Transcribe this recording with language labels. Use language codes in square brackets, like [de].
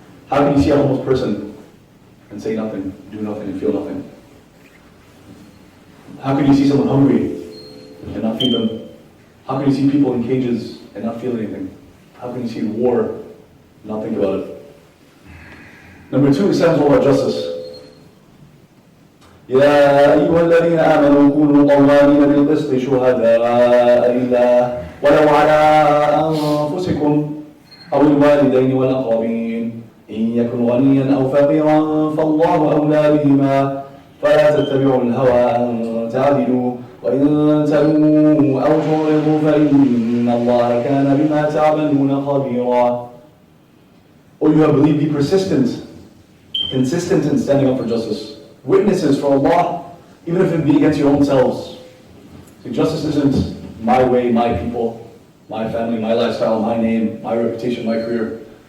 [en] How can you see a homeless person and say nothing, do nothing, and feel nothing? How can you see someone hungry and not feed them? How can you see people in cages and not feel anything? How can you see war and not think about it? Number 2, Islam is all about justice. [ar] يا أيها الذين آمنوا كونوا قوامين بالقسط شهداء لله ولو على أنفسكم أو الوالدين والأقربين إن يكن غنيا أو فقيرا فالله أولى بهما فلا تتبعوا الهوى أن تعدلوا وإن تلووا أو تعرضوا فإن الله كان بما تعملون خبيرا. [en] O you have believed, be persistent, consistent in standing up for justice. Witnesses for Allah, even if it be against your own selves. So justice isn't my way, my people, my family, my lifestyle, my name, my reputation, my career.